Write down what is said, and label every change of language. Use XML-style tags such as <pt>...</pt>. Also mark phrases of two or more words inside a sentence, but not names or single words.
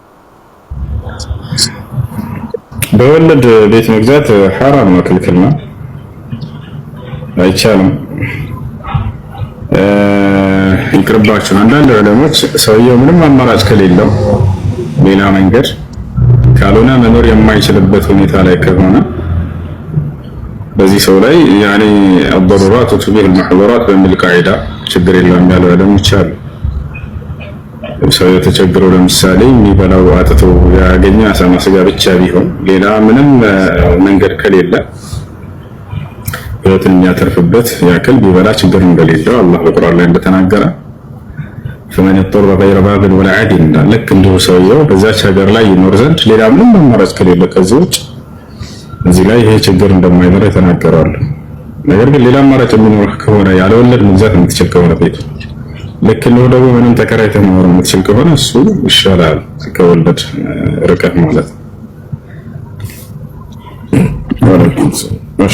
<am>በወለድ ቤት መግዛት ሐራም ነው፣ ክልክል ነው፣ አይቻልም። ይቅርባችሁ። አንዳንድ ዑለሞች ሰውየው ምንም አማራጭ ከሌለው ሌላ መንገድ ካልሆነ መኖር የማይችልበት ሁኔታ ላይ ከሆነ በዚህ ሰው ላይ ያኔ</am> <ar>الضرورات تبيح المحظورات</ar> <am>በሚል ቃይዳ ችግር የለም ያለው ዑለሞች አሉ። ሰው ተቸግሮ ለምሳሌ የሚበላው አጥቶ ያገኘ አሳማ ስጋ ብቻ ቢሆን ሌላ ምንም መንገድ ከሌለ ህይወትን የሚያተርፍበት ያክል ቢበላ ችግር እንደሌለው አላህ በቁርአን ላይ እንደተናገረ</am> <ar>فمن اضطر غير باغ ولا عاد</ar> <am>ልክ እንደው ሰውየው በዛች ሀገር ላይ ይኖር ዘንድ ሌላ ምንም አማራጭ ከሌለ ከዚህ ውጭ እዚህ ላይ ይሄ ችግር እንደማይኖር የተናገራሉ። ነገር ግን ሌላ አማራጭ የሚኖር ከሆነ ያለ ወለድ መግዛት የምትችል ከሆነ ቤት ልክ ነው ደግሞ ምንም ተከራይተህ መኖር የምትችል ከሆነ እሱ ይሻላል ከወለድ ርቀህ ማለት ነው። እሺ</am>